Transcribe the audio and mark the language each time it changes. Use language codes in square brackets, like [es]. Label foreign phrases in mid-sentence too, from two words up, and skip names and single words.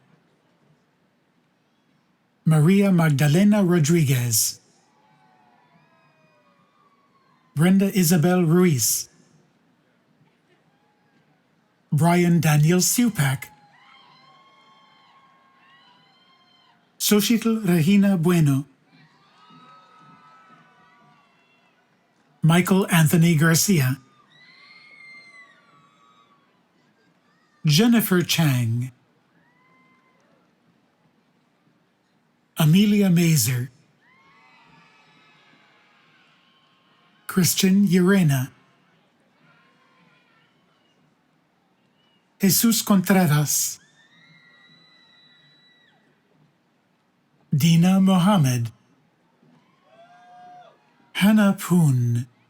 [en] Maria Magdalena Rodriguez, Brenda Isabel Ruiz, Brian Daniel Supak, Xochitl Regina Bueno, Michael Anthony Garcia, Jennifer Chang, Amelia Mazer, Christian Urena, Jesus Contreras, Dina Mohammed, Hannah Poon,